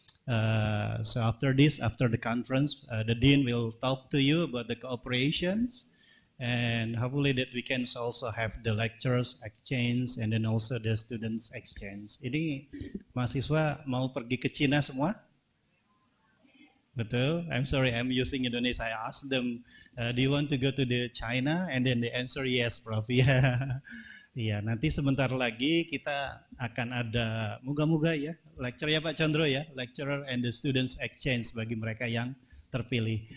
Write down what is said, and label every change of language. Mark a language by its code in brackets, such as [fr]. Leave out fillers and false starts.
[en] So after this, after the conference, the Dean will talk to you about the cooperations, and hopefully that we can also have the lecturers exchange and then also the students exchange. [id] Ini mahasiswa mau pergi ke Cina semua? Betul. [en] I'm sorry, I'm using Indonesia. I asked them, do you want to go to the China? And then they answer yes, Prof. [id] Yeah. Iya, nanti sebentar lagi kita akan ada, moga-moga ya, lecture ya Pak Chandro ya, [en] lecturer and the students exchange [id] bagi mereka yang terpilih.